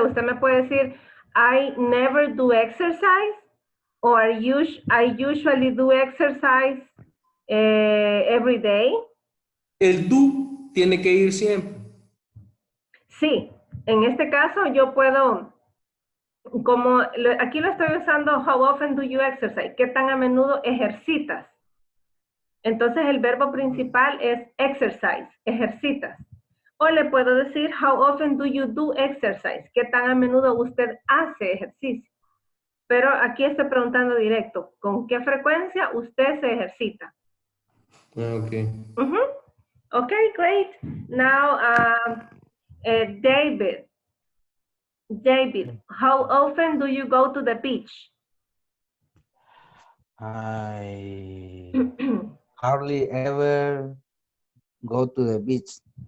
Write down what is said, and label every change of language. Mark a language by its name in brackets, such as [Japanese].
[Spanish] Usted me puede decir, [English] I never do exercise, or I usually do exercise every day. [Spanish] El do tiene que ir siempre. Sí, en este caso yo puedo, como aquí lo estoy usando, [English] how often do you exercise? [Spanish] ¿Qué tan a menudo ejercitas? Entonces el verbo principal es exercise, ejercitas. O le puedo decir, [English] how often do you do exercise? [Spanish] ¿Qué tan a menudo usted hace ejercicio? Pero aquí estoy preguntando directo, ¿con qué frecuencia usted se ejercita? [English] Okay. Okay, great. Now, David, how often do you go to the beach? I hardly ever go to the beach.